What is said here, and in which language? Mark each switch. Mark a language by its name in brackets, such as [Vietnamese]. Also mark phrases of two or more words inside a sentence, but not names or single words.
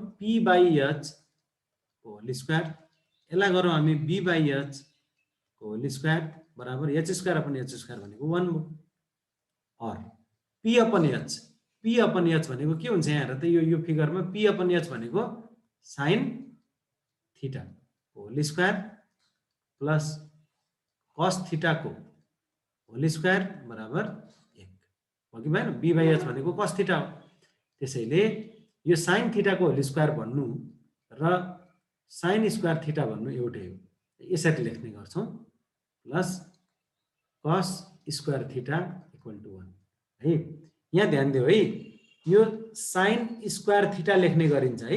[Nepali] p/h [English] whole square, [Nepali] यसलाई गरौँ हामी b/h [English] whole square [Nepali] बराबर h² / h² भनेको 1 भयो। और p/h, p/h भनेको के हुन्छ? यहाँ हेर त, यो फिगरमा p/h भनेको [English] sin theta whole square plus cos theta [Nepali] को [English] whole square [Nepali] बराबर 1 हो कि भएन? b/h भनेको [English] cos theta [Nepali] हो। त्यसैले यो [English] sin theta [Nepali] को [English] whole square [Nepali] भन्नु र [English] sin square theta [Nepali] भन्नु एउटै हो। यसरी लेख्ने गर्छौँ, [English] plus cos square theta [Nepali] = 1 है। यहाँ ध्यान दियो है, यो [English] sin square theta [Nepali] लेख्ने गरिन्छ है।